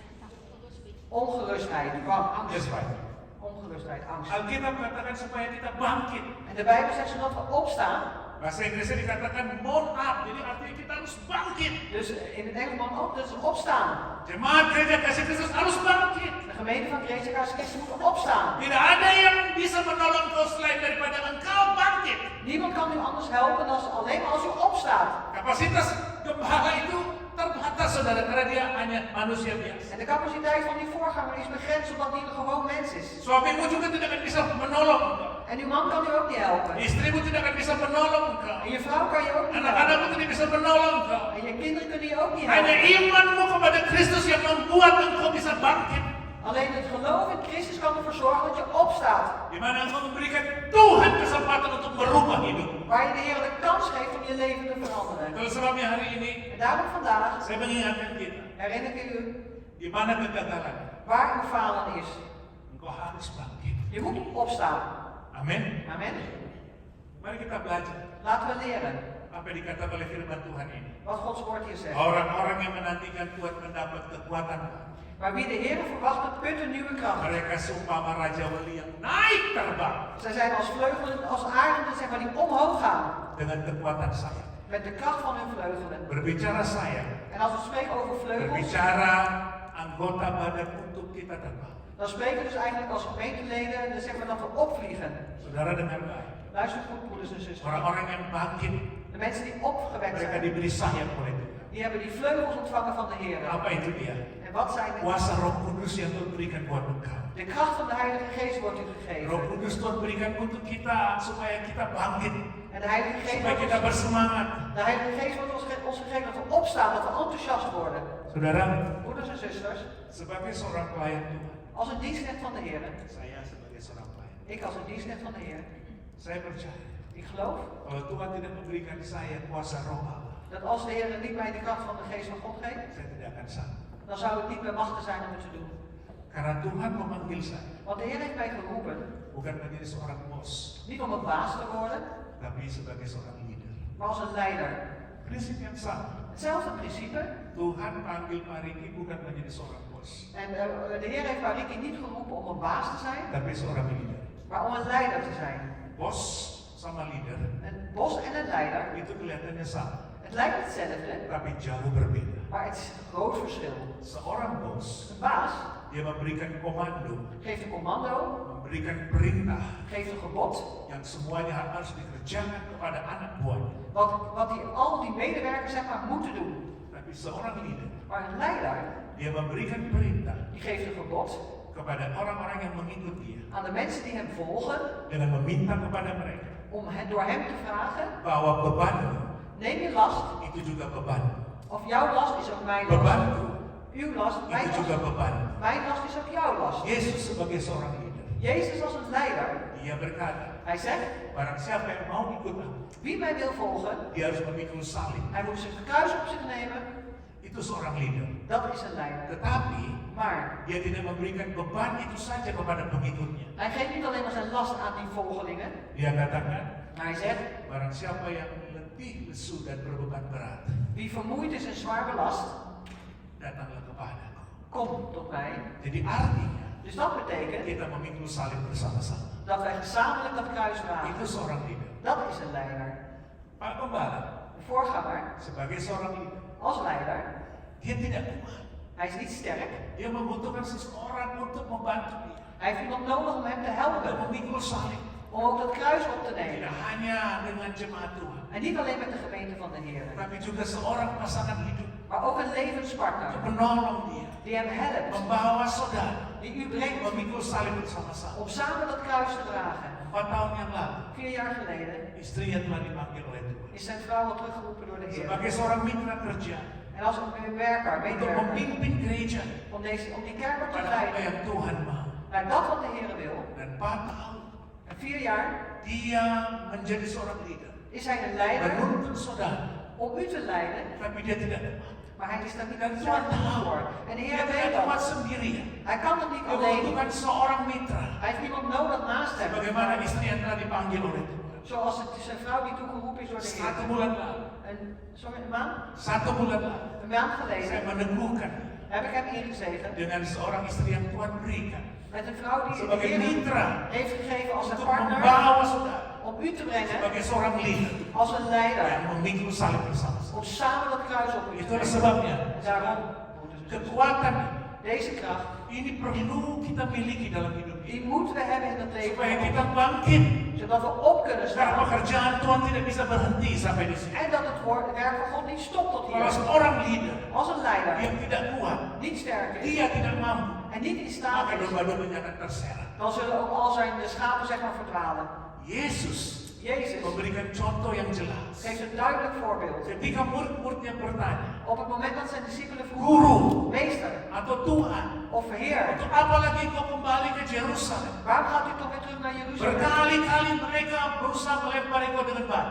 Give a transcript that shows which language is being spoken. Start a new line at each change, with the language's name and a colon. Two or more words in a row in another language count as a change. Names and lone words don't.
Dutch: Ongerustheid. Bang. Angst.
English: Yes, right.
Dutch: Ongerustheid. Angst.
Indonesian: Alkitab katakan supaya kita bangkit.
Dutch: En de Bijbel zegt zodat we opstaan.
Indonesian: Bahasa Inggrisnya dikatakan
English: mount up.
Indonesian: Jadi artinya kita harus bangkit.
Dutch: Dus in het Engels man op, dus opstaan.
Indonesian: Jemaat gereja kasih Kristus harus bangkit.
Dutch: De gemeente van Gereja Christus moet opstaan.
Indonesian: Tidak ada yang bisa menolong kau selain daripada engkau bangkit.
Dutch: Niemand kan u anders helpen dan alleen maar als u opstaat.
Indonesian: Kapasitas gembala itu terbatas saudara karena dia hanya manusia biasa.
Dutch: En de capaciteit van die voorganger is begrensd omdat hij een gewoon mens is.
Indonesian: Suamimu juga tidak akan bisa menolong engkau.
Dutch: En uw man kan u ook niet helpen.
Indonesian: Istrimu tidak akan bisa menolong engkau.
Dutch: En je vrouw kan je ook niet
Indonesian: Anak-anakmu
Dutch: helpen.
Indonesian: tidak bisa menolong engkau.
Dutch: En je kinderen kunnen je ook niet
Indonesian: Hanya
Dutch: helpen.
Indonesian: imanmu kepada Kristus yang membuat engkau bisa bangkit.
Dutch: Alleen het geloof in Christus kan ervoor zorgen dat je opstaat.
Indonesian: Di mana engkau memberikan Tuhan kesempatan untuk merubah hidup.
Dutch: Waar je de Heer de kans geeft om je leven te veranderen.
Indonesian: Itulah sebabnya hari ini
Dutch: En daarom vandaag
Indonesian: saya mengingatkan kita,
Dutch: herinner ik u
Indonesian: di mana kegagalan,
Dutch: waar uw falen is.
Indonesian: engkau harus bangkit.
Dutch: Je moet opstaan.
Indonesian: Amin.
Dutch: Amen.
Indonesian: Mari kita belajar
Dutch: Laten we leren
Indonesian: apa yang dikatakan oleh firman Tuhan ini.
Dutch: wat Gods woord hier zegt.
Indonesian: Orang-orang yang menantikan Tuhan mendapat kekuatan.
Dutch: Maar wie de Heer verwacht, put een nieuwe kracht.
Indonesian: Mereka seumpama raja wali yang naik terbang
Dutch: Zij zijn als vleugelen, als arenden, zeg maar, die omhoog gaan.
Indonesian: dengan kekuatan saya.
Dutch: Met de kracht van hun vleugelen.
Indonesian: Berbicara saya,
Dutch: En als we spreken over vleugels,
Indonesian: berbicara anggota badan untuk kita terbang.
Dutch: dan spreken we dus eigenlijk als gemeenteleden, dus zeg maar dat we opvliegen.
Indonesian: Saudara dengar baik.
Dutch: Luister goed, broeders en zusters.
Indonesian: Orang-orang yang bangkit,
Dutch: De mensen die opgewekt
Indonesian: mereka
Dutch: zijn,
Indonesian: diberi sayap oleh Tuhan.
Dutch: die hebben die vleugels ontvangen van de Heer.
Indonesian: Apa itu dia?
Dutch: En wat zijn het?
Indonesian: Kuasa Roh Kudus yang Tuhan berikan buat engkau.
Dutch: De kracht van de Heilige Geest wordt u
Indonesian: Roh
Dutch: gegeven.
Indonesian: Kudus Tuhan berikan untuk kita supaya kita bangkit,
Dutch: En de Heilige Geest
Indonesian: supaya kita
Dutch: wordt
Indonesian: bersemangat.
Dutch: de Heilige Geest wordt ons gegeven dat we opstaan, dat we enthousiast worden.
Indonesian: Saudara,
Dutch: Broeders en zusters,
Indonesian: sebagai seorang pelayan Tuhan,
Dutch: als een dienstknecht van de Heer,
Indonesian: saya sebagai seorang pelayan,
Dutch: ik als een dienstknecht van de Heer,
Indonesian: saya percaya
Dutch: ik geloof
Indonesian: kalau Tuhan tidak memberikan saya kuasa Roh Allah,
Dutch: dat als de Heer niet mij de kracht van de Geest van God geeft,
Indonesian: saya tidak akan sanggup.
Dutch: dan zou ik niet meer machtig zijn om het te doen.
Indonesian: Karena Tuhan memanggil saya
Dutch: Want de Heer heeft mij geroepen,
Indonesian: bukan menjadi seorang bos,
Dutch: niet om een baas te worden,
Indonesian: tapi sebagai seorang leader.
Dutch: maar als een leider.
Indonesian: Prinsip yang sama.
Dutch: Hetzelfde principe.
Indonesian: Tuhan panggil Pak Riki bukan menjadi seorang bos,
Dutch: En de Heer heeft Pak Riki niet geroepen om een baas te zijn,
Indonesian: tapi seorang leader.
Dutch: maar om een leider te zijn.
Indonesian: Bos sama leader
Dutch: Een bos en een leider,
Indonesian: itu kelihatannya sama,
Dutch: het lijkt hetzelfde,
Indonesian: tapi jauh berbeda.
Dutch: maar het is een groot verschil.
Indonesian: Seorang bos,
Dutch: Een baas
Indonesian: dia memberikan komando,
Dutch: geeft een commando,
Indonesian: memberikan perintah
Dutch: geeft een gebod,
Indonesian: yang semuanya harus dikerjakan kepada anak buahnya.
Dutch: wat al die medewerkers zeg maar moeten doen.
Indonesian: Tapi seorang leader,
Dutch: Maar een leider,
Indonesian: dia memberikan perintah
Dutch: die geeft een gebod
Indonesian: kepada orang-orang yang mengikut dia
Dutch: aan de mensen die hem volgen,
Indonesian: dengan meminta kepada mereka
Dutch: om door hem te vragen,
Indonesian: bahwa bebanmu
Dutch: neem je last,
Indonesian: itu juga bebanmu,
Dutch: of jouw last is ook mijn last.
Indonesian: bebanku
Dutch: Uw last, mijn
Indonesian: itu juga
Dutch: last.
Indonesian: bebanmu.
Dutch: Mijn last is ook jouw last.
Indonesian: Yesus sebagai seorang leader,
Dutch: Jezus als een leider,
Indonesian: dia berkata,
Dutch: hij zegt,
Indonesian: barang siapa yang mau ikut aku,
Dutch: wie mij wil volgen,
Indonesian: dia harus memikul salib.
Dutch: hij moet zijn kruis op zich nemen,
Indonesian: Itu seorang leader.
Dutch: dat is een leider.
Indonesian: Tetapi
Dutch: Maar
Indonesian: dia tidak memberikan beban itu saja kepada pengikutnya.
Dutch: hij geeft niet alleen maar zijn last aan die volgelingen,
Indonesian: Dia katakan,
Dutch: maar hij zegt,
Indonesian: barang siapa yang letih, lesu dan berbeban berat,
Dutch: wie vermoeid is en zwaar belast,
Indonesian: datanglah kepadaku.
Dutch: kom tot mij.
Indonesian: Jadi artinya
Dutch: Dus dat betekent
Indonesian: kita memikul salib bersama-sama.
Dutch: dat wij gezamenlijk dat kruis dragen.
Indonesian: Itu seorang leader.
Dutch: Dat is een leider.
Indonesian: Pak Gembala
Dutch: De voorganger,
Indonesian: sebagai seorang leader,
Dutch: als leider,
Indonesian: dia tidak kuat.
Dutch: hij is niet sterk.
Indonesian: Dia membutuhkan seseorang untuk membantu dia.
Dutch: Hij heeft iemand nodig om hem te
Indonesian: Untuk
Dutch: helpen,
Indonesian: memikul salib.
Dutch: om ook dat kruis op te
Indonesian: Tidak
Dutch: nemen.
Indonesian: hanya dengan jemaat Tuhan,
Dutch: En niet alleen met de gemeente van de Heer,
Indonesian: tapi juga seorang pasangan hidup
Dutch: maar ook een levenspartner
Indonesian: untuk menolong dia,
Dutch: die hem helpt,
Indonesian: membawa saudara,
Dutch: die u brengt
Indonesian: memikul salib bersama-sama.
Dutch: om samen dat kruis te dragen.
Indonesian: 4 tahun yang lalu,
Dutch: 4 jaar geleden
Indonesian: istrinya telah dipanggil oleh Tuhan
Dutch: is zijn vrouw al teruggeroepen door de Heer.
Indonesian: sebagai seorang mitra kerja
Dutch: En als een werker,
Indonesian: untuk
Dutch: medewerker,
Indonesian: memimpin gereja
Dutch: om die kerk op te
Indonesian: pada apa
Dutch: leiden
Indonesian: yang Tuhan mau.
Dutch: naar dat wat de Heer wil.
Indonesian: Dan 4 tahun
Dutch: En 4 jaar
Indonesian: dia menjadi seorang leader,
Dutch: is hij een leider
Indonesian: menuntun saudara,
Dutch: om u te leiden,
Indonesian: tapi dia tidak kuat.
Dutch: maar hij is daar niet
Indonesian: Dan
Dutch: aan
Indonesian: Tuhan tahu,
Dutch: voor. En de
Indonesian: dia
Dutch: Heer
Indonesian: tidak
Dutch: weet
Indonesian: kuat
Dutch: dat.
Indonesian: sendirian.
Dutch: Hij kan het niet
Indonesian: Dia
Dutch: alleen.
Indonesian: membutuhkan seorang mitra,
Dutch: Hij heeft iemand nodig naast hem.
Indonesian: sebagaimana istri yang telah dipanggil oleh Tuhan.
Dutch: Zoals het is een vrouw die toegeroepen is door de
Indonesian: 1
Dutch: Heer.
Indonesian: bulan lalu,
Dutch: Een maand?
Indonesian: 1 bulan lalu,
Dutch: Een maand
Indonesian: saya
Dutch: geleden
Indonesian: meneguhkan
Dutch: heb ik hem ingezegend
Indonesian: dengan seorang istri yang Tuhan berikan
Dutch: met een vrouw die de
Indonesian: sebagai
Dutch: Heer
Indonesian: mitra
Dutch: heeft gegeven als een
Indonesian: untuk
Dutch: partner
Indonesian: membawa saudara
Dutch: om u te brengen
Indonesian: sebagai seorang leader
Dutch: als een leider.
Indonesian: yang memikul salib bersama-sama.
Dutch: Om samen dat kruis op u te
Indonesian: Itulah
Dutch: brengen.
Indonesian: sebabnya
Dutch: Daarom,
Indonesian: kekuatan
Dutch: deze kracht,
Indonesian: ini perlu kita miliki dalam hidup
Dutch: die
Indonesian: ini
Dutch: moeten we hebben in het
Indonesian: supaya
Dutch: leven.
Indonesian: kita bangkit.
Dutch: Zodat we op kunnen
Indonesian: Karena
Dutch: staan.
Indonesian: pekerjaan Tuhan tidak bisa berhenti sampai di sini.
Dutch: En dat het werk van God niet stopt tot
Indonesian: Kalau
Dutch: hier.
Indonesian: seorang leader
Dutch: Als een leider
Indonesian: yang tidak kuat,
Dutch: niet sterk is
Indonesian: dia tidak mampu,
Dutch: en niet in staat
Indonesian: maka
Dutch: is,
Indonesian: domba-dombanya akan terseret.
Dutch: dan zullen ook al zijn schapen zeg maar verdwalen.
Indonesian: Yesus
Dutch: Jezus
Indonesian: memberikan contoh yang jelas.
Dutch: geeft een duidelijk voorbeeld.
Indonesian: Ketika murid-muridnya bertanya,
Dutch: Op het moment dat zijn discipelen
Indonesian: Guru
Dutch: vroegen, meester
Indonesian: atau Tuhan,
Dutch: of Heer,
Indonesian: untuk apa lagi kau kembali ke Yerusalem?
Dutch: waarom gaat u toch weer terug naar Jeruzalem?
Indonesian: Berkali-kali mereka berusaha melempar engkau dengan batu.